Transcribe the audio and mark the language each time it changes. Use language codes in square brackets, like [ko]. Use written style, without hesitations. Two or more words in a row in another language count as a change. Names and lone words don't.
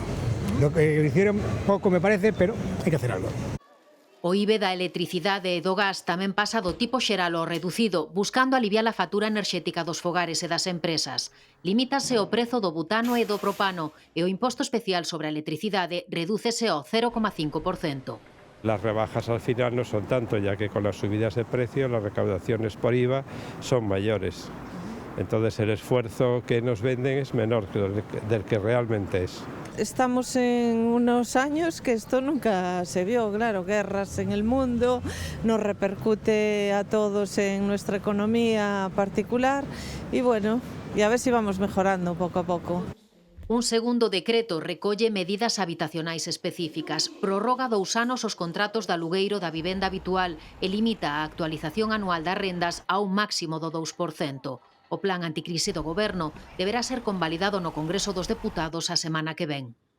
[es] Lo que hicieron pouco me parece, pero hai que hacer algo. [gl] O IVA da electricidade e do gas tamén pasa do tipo xeral ao reducido, buscando aliviar a factura enerxética dos fogares e das empresas. Limítase o prezo do butano e do propano e o imposto especial sobre a electricidade redúcese ao 0,5%. [es] Las rebajas al final no son tanto, ya que con las subidas de precio las recaudaciones por IVA son mayores. Entonces el esfuerzo que nos venden es menor del que realmente es. Estamos en unos años que esto nunca se vio, claro, guerras en el mundo, nos repercute a todos en nuestra economía particular y bueno, y a ver si vamos mejorando poco a poco. [gl] Un segundo decreto recolle medidas habitacionais específicas, prorroga 2 anos os contratos de alugueiro da vivenda habitual e limita a actualización anual das rendas a un máximo do 2%. O plan anticrise do Goberno deberá ser convalidado no Congreso dos Deputados a semana que ven.